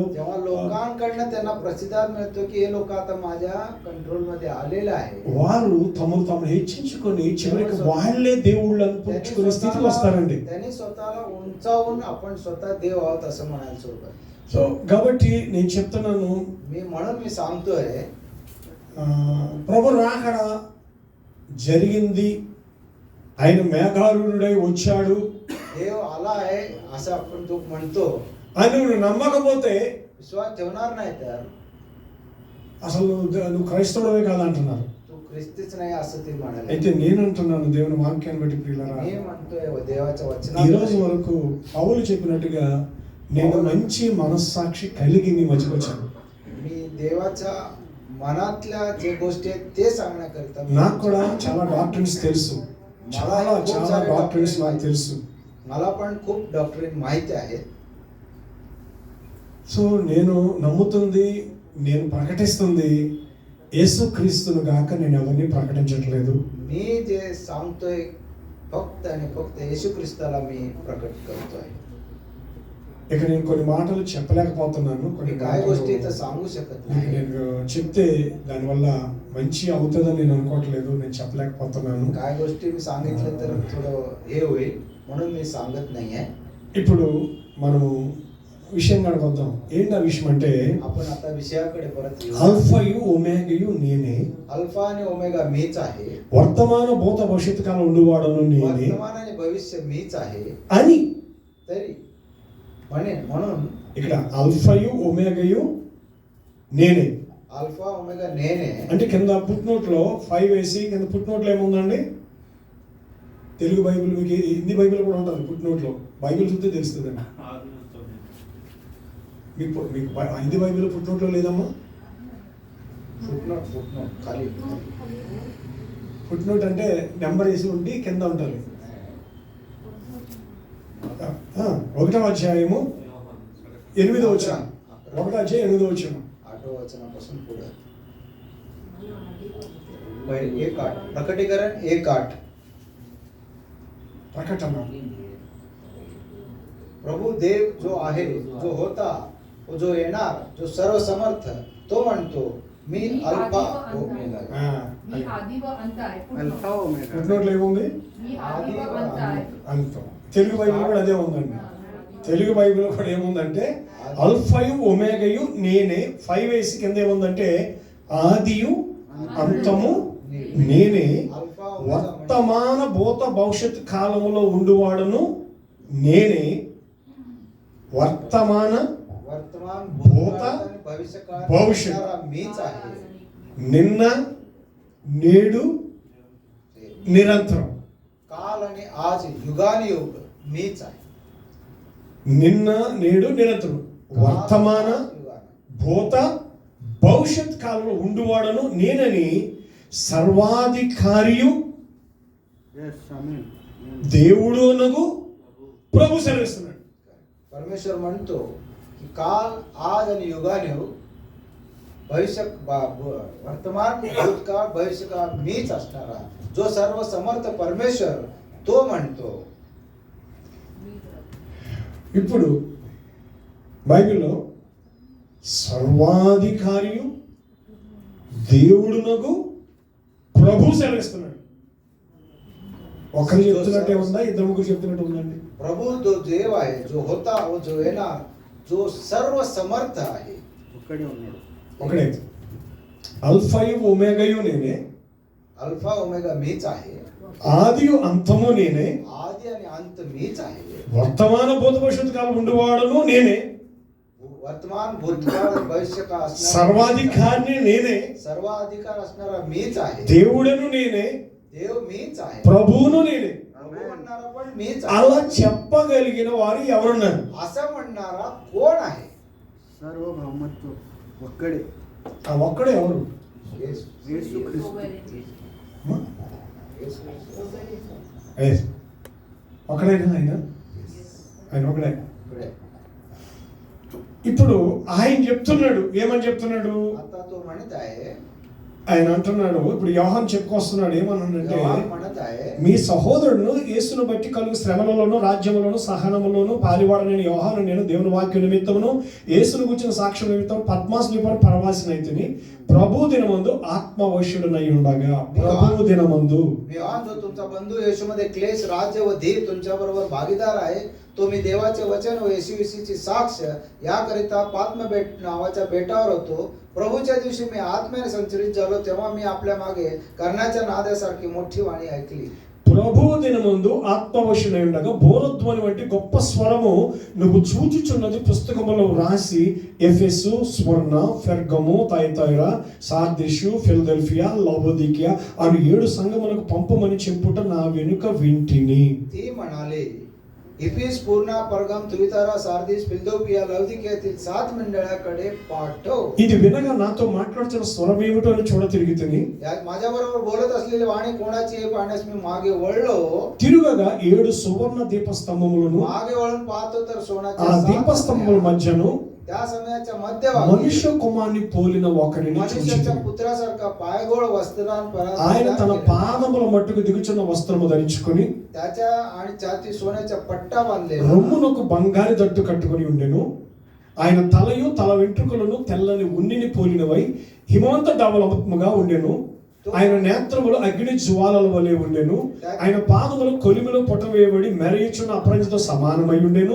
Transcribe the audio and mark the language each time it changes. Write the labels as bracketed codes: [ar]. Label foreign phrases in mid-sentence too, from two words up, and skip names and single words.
[mr] जेव्हा लोकांकडनं त्यांना प्रतिसाद मिळतो की हे लोक आता माझ्या कंट्रोल मध्ये आलेले आहे, [te] వారు తమను హెచ్చించుకొని చివరికి వాళ్ళే దేవుళ్ళు అనిపించుకునే స్థితికి వస్తారండి. [mr] त्यांनी स्वतःला उंचावून आपण स्वतः देव आहोत असं म्हणायला सुरू करतात. [te] సో కాబట్టి నేను చెప్తున్నాను, [mr] म्हणून मी सांगतोय [te] ప్రభు రాకడ జరిగింది, ఆయన మేఘారూఢుడై వచ్చాడు [mr] देव आला आहे असं आपण तो म्हणतो. [te] అని నువ్వు నమ్మకపోతే [mr] विश्वास ठेवणार नाही तर [te] అసలు నువ్వు క్రైస్తవుడవే కాదంటున్నారు. [mr] तू ख्रिस्तीच नाही असं ते म्हणाले. [te] అయితే నేను అంటున్నాను దేవుని వాక్యాన్ని బట్టి ప్రియులారా, [mr] मी म्हणतोय देवाच्या [te] ఈ [mr] वचनात [te] రోజు వరకు పౌలు చెప్పినట్టుగా నేను మంచి మనస్సాక్షి కలిగి మీ మధ్యకు వచ్చాను. [mr] मी देवाच्या मनातल्या जे गोष्टी आहेत ते सांगण्याकरिता [te] నాకు కూడా చాలా డాక్టరీన్స్ తెలుసు, చాలా డాక్టరీన్స్ నాకు తెలుసు. [mr] मला पण खूप डॉक्टरीन माहिती आहेत. [te] సో నేను నమ్ముతుంది, నేను ప్రకటిస్తుంది యేసుక్రీస్తును గాక నేను ఎవరిని ప్రకటించట్లేదు. [mr] मी जे सांगतोय फक्त आणि फक्त येशू ख्रिस्ताला मी प्रकट करतोय. [te] ఇక నేను కొన్ని మాటలు చెప్పలేకపోతున్నాను, కొన్ని [mr] काय गोष्टी तर सांगू शकत [te] మీకు [mr] नाही. [te] నేను చెప్తే దానివల్ల మంచి అవుతుందని నేను అనుకోవట్లేదు, నేను చెప్పలేకపోతున్నాను. [mr] काय गोष्टी मी सांगितलं तर थोडं हे होईल म्हणून मी सांगत नाहीये. [te] ఇప్పుడు మనము విషయం వద్దాం. ఏంటి ఆ విషయం అంటే, [mr] आपण आता विषयाकडे परत येऊ. [te] అల్ఫయు ఒమేగయు నేనే, [mr] अल्फा आणि ओमेगा मीच आहे, [te] వర్తమాన భూత భవిష్యత్తు కాలం ఉండువాడను నేనే [mr] वर्तमान आणि भविष्य मीच आहे [te] అని. [mr] तरी म्हणून [te] ఇక్కడ అల్ఫయు ఒమేగయు నేనే अल्फा ओमेगा నేనే అంటే కింద ఫుట్నోట్ లో 5 వేసి కింద ఫుట్నోట్ లో ఏముందండి? తెలుగు బైబిల్, మీకు హిందీ బైబిల్ కూడా ఉంటుంది ఫుట్నోట్ లో. బైబిల్ చూస్తే తెలుస్తుందండి. మీకు హిందీ బైబిల్ ఫుట్నోట్లో లేదమ్మా? ఫుట్నోట్ ఖాళీ. ఫుట్నోట్ అంటే నెంబర్ వేసి ఉండి కింద ఉంటుంది. 1వ అధ్యాయము 8వ వచనం. 1వ అధ్యాయం 8వ వచనం. [mr] 8వ वचनापासून पुढे. एक 8 प्रकटीकरण 1:8. [te] ప్రకటన. [mr] प्रभु देव जो आहे, जो होता, जो येणार, जो सर्वसमर्थ, तो म्हणतो मी अल्फा ओमेगा. मी आदि व अंत आहे. अल्फा ओमेगा. [te] ఫుట్నోట్లో ఏముంది? [mr] मी आदि व अंत आहे. [te] అంతం. తెలుగు బైబిల్ కూడా అదే ఉందండి. తెలుగు బైబిల్ కూడా ఏముందంటే అల్ఫయు ఒమేగయు నేనే. 5 వేసి కింద ఏముందంటే ఆదియు అంతము నేనే, వర్తమాన భూత భవిష్యత్ కాలములో ఉండువాడను నేనే. [mr] वर्तमान भूत भविष्यकाळ भविष्य मीच आहे. [te] నిన్న నేడు నిరంతరం. [mr] काल आणि आज युगानुयुग मीच आहे. [te] నిన్న నేడు నిరంతరం. వర్తమాన భూత భవిష్యత్ కాలంలో ఉండువాడను నేనని సర్వాధికారియు దేవుడునగు ప్రభు సెలవిస్తున్నాడు. [mr] परमेश्वर म्हणतो की काल आज आणि युगानुयुग भविष्य वर्तमान भूतकाळ भविष्यकाळ मीच असणारा जो सर्व समर्थ परमेश्वर तो म्हणतो. [te] ఇప్పుడు బైబిల్లో సర్వాధికారియు దేవుడునగు ప్రభు సెలవిస్తున్నాడు. ఒకరు చెప్తున్నట్టే ఉందా? ఇద్దరు ముగ్గురు చెప్తున్నట్టు ఉందండి? [mr] प्रभु जो देव आहे, जो होता व जो येणार, जो सर्व समर्थ आहे. [te] ఒకడే. అల్ఫయు ఒమేగయు నేనే, [mr] अल्फा ओमेगा मीच आहे. [te] ఆదియు అంతము నేనే, [mr] आदि आणि अंत मीच आहे. [te] వర్తమాన భూత భవిష్యత్ కాలం ఉండువాడను నేనే, [mr] वर्तमान भूतकाळ भविष्यकाळ असणारा [te] సర్వాధికారిని నేనే, [mr] सर्वाधिकार असणारा मीच आहे. [te] దేవుడను నేనే, [mr] देव मीच आहे. [te] ప్రభువును నేనే. [mr] प्रभू म्हणणारा पण मीच [te] అలా [mr] आहे. [te] చెప్పగలిగిన వారు ఎవరున్నారు? [mr] असं म्हणणारा कोण आहे? [te] सार्वभौमत्व ఒక్కడే. ఆ ఒక్కడే ఎవరు? येशू. యేసుక్రీస్తు. ఒకడేనా ఆయన? ఆయన ఒకడే. [mr] इकडे. [te] ఇప్పుడు ఆయన చెప్తున్నాడు, ఏమని చెప్తున్నాడు? [mr] आता तो म्हणत आहे, [te] ఆయన అంటున్నాడు, ఇప్పుడు యోహాను చెప్పుకొస్తున్నాడు, ఏమన్నాడంటే [mr] योहान म्हणत आहे, [te] మీ సహోదరుడు యేసును బట్టి కలుగు శ్రమలలోను రాజ్యములోను సహనములోను పాలివాడనైన యోహాను నేను దేవుని వాక్య నిమిత్తమును యేసును గురించిన సాక్ష్యం నిమిత్తం పద్మాస్ నిపర్ పరవాసినైతిని ప్రభు దినమందు ఆత్మవశ్యుడనై ఉండగా. ప్రభు దినమందు [mr] मी योहान जो तुमचा बंधू येशूमध्ये क्लेश राज्य व धीर तुमच्या बरोबर भागीदार आहे, तो मी देवाचे वचन व येशूविषयीची साक्ष याकरिता पात्म बेट नावाच्या बेटावर होतो. प्रभूच्या दिवशी मी आत्म्याने संचरित झालो, तेव्हा मी आपल्या मागे करण्याच्या नाद्यासारखी मोठी वाणी ऐकली. [te] ప్రభు దినమందు ఆత్మవశుడై ఉండగా బోరధ్వని వంటి గొప్ప స్వరము నువ్వు చూచుచున్నది పుస్తకములో రాసి ఎఫెసు, స్మరణ, పెర్గము, థయతైరా, సార్దిషు, ఫిలదెల్ఫియా, లవోదికియా అను 7 సంఘములకు పంపమని చెప్పుట నా వెనుక వింటిని. [mr] ती म्हणाले, इफिस, पूर्णा, परगम, तुइतारा, सार्दिस, फिलदెల్ఫియా, లవోదికియాतील 7 मंडळाकडे पाठव. [te] ఇది వినగా నాతో మాట్లాడుతున్న స్వరం ఏమిటో అని చూడ తిరిగితిని. [mr] माझ्या बरोबर बोलत असलेली वाणी कोणाची हे पाहण्यास मी मागे वळलो. [te] తిరుగగా 7 సువర్ణ దీపస్తంభములను, [mr] मागे वळून पाहतो तर [te] ఆ [mr] सोन्याच्या 7 [te] దీపస్తంభముల మధ్యను [mr] त्या समयाच्या मध्यभागी [te] మనుష్య కుమారుని పోలిన ఒకరిని [mr] मनुष्याच्या [te] చూచితిని. [mr] पुत्रासारखा पायगोळ वस्त्रान [te] ఆయన తన పాదముల మట్టుకు దిగుచున్న వస్త్రము ధరించుకొని [mr] त्याच्या आणि छाती सोन्याचा पट्टा बांधलेला, [te] రొమ్మునకు బంగారు దట్టు కట్టుకొని ఉండెను. ఆయన తలయు తల వెంట్రుకలను తెల్లని ఉన్నిని పోలినవై హిమవంత ధవలముగా ఉండెను. ఆయన నేత్రములు అగ్ని జ్వాలల వలె ఉండెను. ఆయన పాదములు కొలిమిలో పొటవేయబడి మెరయుచున్న అపరంజితో సమానమై ఉండెను.